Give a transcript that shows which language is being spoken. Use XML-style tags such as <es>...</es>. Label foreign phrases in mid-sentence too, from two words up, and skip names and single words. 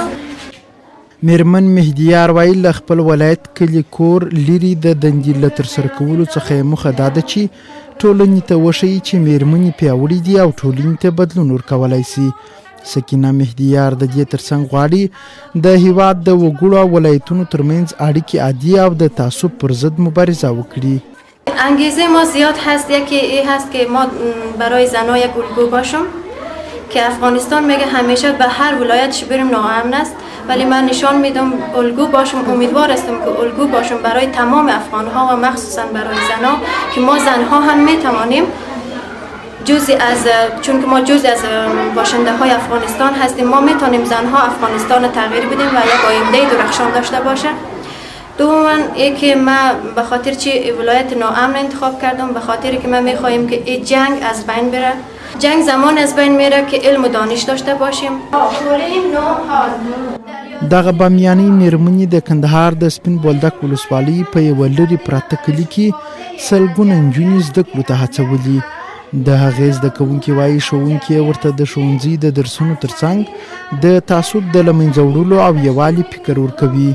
<ps>میرمن مهدیار وایي له خپل ولایت کلي کور لري د دندې له ترسره کولو څخه یې موخه دا ده چې ټولنې ته وښیي چې میرمنې پیاوړې دي او ټولنې ته بدلون ورکولی سي. سکینه مهدیار د دې ترڅنګ غواړي د هیواد د وګړو او ولایتونو ترمنځ اړیکې عادي او د تعصب پر ضد مبارزه وکړي.</ps> <fa>انگیزه ما زیاد هست. یکی این هست که ما برای زنها یک الگو باشم که افغانستان میگه همیشه به هر ولایتش بریم ناامن است، ولی من نشان میدم الگو باشم. امیدوار هستم که الگو باشم برای تمام افغانها و مخصوصا برای زنها که ما زنها هم میتوانیم چون که ما جزء از باشنده های افغانستان هستیم، ما میتونیم زنها افغانستان تغییر بدیم و یک آینده درخشان داشته باشه. دوما که من به خاطر چی ولایت ناامن انتخاب کردم، به خاطر که من میخوایم که این جنگ از بین بره. جنگ زمان از بین میره که علم و دانش داشته باشیم.</fa> <ps>دغه بامیاني میرمنې د کندهار د سپین بولدک ولسوالۍ په یوه لرې پراته کلي کې سلګونه نجونې زده کړو ته هڅولي. د هغې زده کوونکې وایي ښوونکي ورته د ښوونځي د درسونو ترڅنګ د تعصب د له منځه وړلو او یووالي فکر ورکوي.</ps>